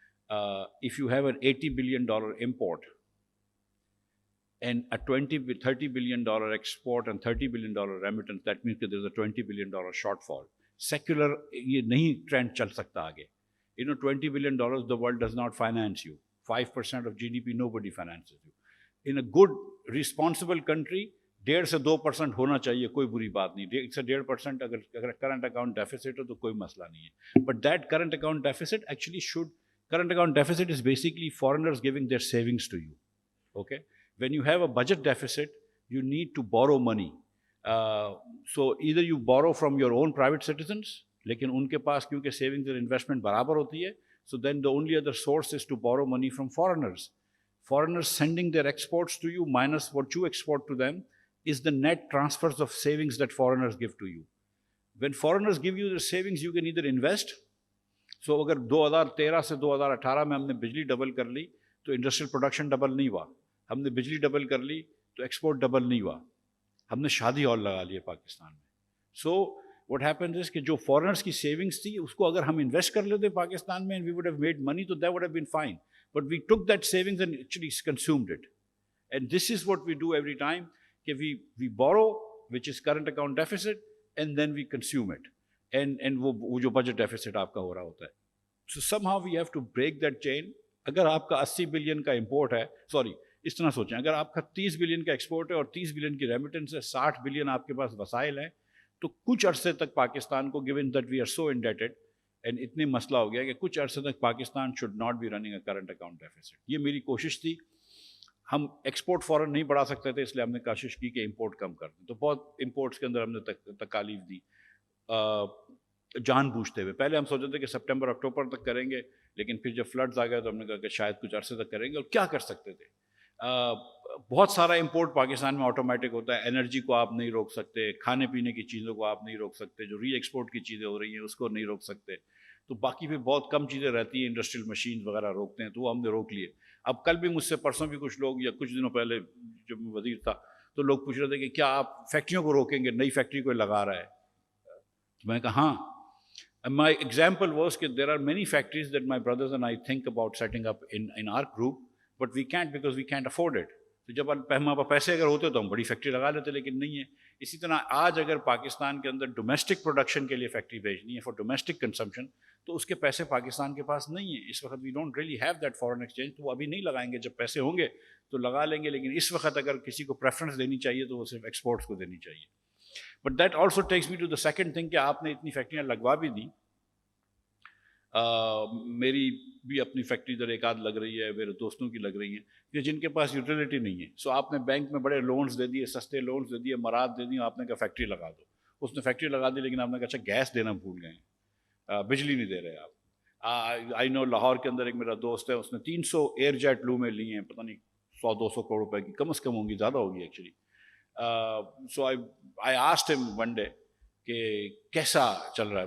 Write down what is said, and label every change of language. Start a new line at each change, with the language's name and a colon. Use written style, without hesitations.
English: If you have an $80 billion import and a $30 billion export and $30 billion remittance, that means that there is a $20 billion shortfall.
Urdu: Secular یہ نہیں trend چل سکتا آگے.
English: $20 billion, the world does not finance you. 5% of GDP, nobody finances you. In a good, responsible country,
Urdu: 1.5 سے 2% ہونا چاہیے, کوئی بری بات نہیں. 1 سے 1.5% اگر کرنٹ اکاؤنٹ ڈیفیسٹ ہو تو کوئی مسئلہ نہیں ہے.
English: But that current account deficit actually current account deficit is basically foreigners giving their savings to you. Okay? When you have a budget deficit, you need to borrow money. So either you borrow from your own private citizens,
Urdu: لیکن ان کے پاس کیونکہ savings اور investment برابر ہوتی ہے,
English: so then the only other source is to borrow money from foreigners. Foreigners sending their exports to you minus what you export to them is the net transfers of savings that foreigners give to you. When foreigners give you the savings, you can either invest.
Urdu: So اگر 2013 سے 2018 میں ہم نے بجلی double کر لی تو industrial production double نہیں ہوا, ہم نے بجلی ڈبل کر لی تو ایکسپورٹ ڈبل نہیں ہوا, ہم نے شادی ہال لگا لی ہے پاکستان میں. سو
English: what happens is
Urdu: کہ جو فورنرس کی سیونگس تھی اس کو اگر ہم انویسٹ کر لیتے پاکستان میں
English: and we would have made money,
Urdu: تو
English: that would have been fine. But we took that savings and actually consumed it. And this is what we do every time, کہ we borrow, which is current account deficit, and then we consume it.
Urdu: And وہ جو budget deficit آپ کا ہو رہا ہوتا ہے.
English: So somehow we have to break that chain.
Urdu: اگر آپ کا 80 بلین کا امپورٹ ہے, سوری اس طرح سوچیں, اگر آپ کا 30 بلین کا ایکسپورٹ ہے اور 30 بلین کی ریمیٹنس ہے, 60 بلین آپ کے پاس وسائل ہیں, تو کچھ عرصے تک پاکستان کو,
English: given that we are so indebted and
Urdu: اتنے مسئلہ ہو گیا کہ کچھ عرصے تک Pakistan
English: should not be running a current account deficit.
Urdu: یہ میری کوشش تھی. ہم ایکسپورٹ فوراً نہیں بڑھا سکتے تھے, اس لیے ہم نے کوشش کی کہ امپورٹ کم کر دیں. تو بہت امپورٹس کے اندر ہم نے تکالیف دی جان بوجھتے ہوئے. پہلے ہم سوچتے تھے کہ سپٹمبر اکتوبر تک کریں گے, لیکن پھر جب فلڈز آ گئے تو ہم نے کہا کہ شاید کچھ عرصے تک کریں گے. اور کیا کر سکتے تھے, بہت سارا امپورٹ پاکستان میں آٹومیٹک ہوتا ہے. انرجی کو آپ نہیں روک سکتے, کھانے پینے کی چیزوں کو آپ نہیں روک سکتے, جو ری ایکسپورٹ کی چیزیں ہو رہی ہیں اس کو نہیں روک سکتے. تو باقی پھر بہت کم چیزیں رہتی ہیں, انڈسٹریل مشین وغیرہ روکتے ہیں, تو وہ ہم نے روک لیے. اب کل بھی مجھ سے, پرسوں بھی کچھ لوگ, یا کچھ دنوں پہلے جب میں وزیر تھا تو لوگ پوچھ رہے تھے کہ کیا آپ فیکٹریوں کو روکیں گے, نئی فیکٹری کوئی لگا رہا ہے. تو میں نے کہا ہاں.
English: My example was that there are many factories that my brothers and I think about setting up in our group, but we can't because we can't afford it.
Urdu: تو جب ہمارے پیسے اگر ہوتے تو ہم بڑی فیکٹری لگا لیتے, لیکن نہیں ہے. اسی طرح آج اگر پاکستان کے اندر ڈومیسٹک پروڈکشن کے لیے فیکٹری بھیجنی ہے
English: for domestic consumption,
Urdu: تو اس کے پیسے پاکستان کے پاس نہیں ہیں اس وقت.
English: We don't really have that foreign exchange.
Urdu: تو وہ ابھی نہیں لگائیں گے, جب پیسے ہوں گے تو لگا لیں گے. لیکن اس وقت اگر کسی کو پریفرنس دینی چاہیے تو وہ صرف ایکسپورٹس کو دینی چاہیے.
English: but that also takes me to the second thing,
Urdu: کہ آپ نے اتنی فیکٹریاں لگوا بھی دی. میری بھی اپنی فیکٹری ادھر ایک آدھ لگ رہی ہے, میرے دوستوں کی لگ رہی ہیں, کہ جن کے پاس یوٹیلیٹی نہیں ہے. سو آپ نے بینک میں بڑے لونز دے دیے, سستے لونز دے دیے, مراد دے دی, آپ نے کہا فیکٹری لگا دو. اس نے فیکٹری لگا دی, لیکن آپ نے کہا اچھا گیس دینا بھول گئے ہیں, بجلی نہیں دے رہے آپ.
English: I know
Urdu: لاہور کے اندر ایک میرا دوست ہے, اس نے 300 ایئر جیٹ لومیں لی ہیں, پتہ نہیں 100-200 کروڑ روپے کی, کم از کم ہوں گی, زیادہ ہوگی ایکچولی.
English: so I asked ہم one day
Urdu: کہ کیسا چل رہا ہے.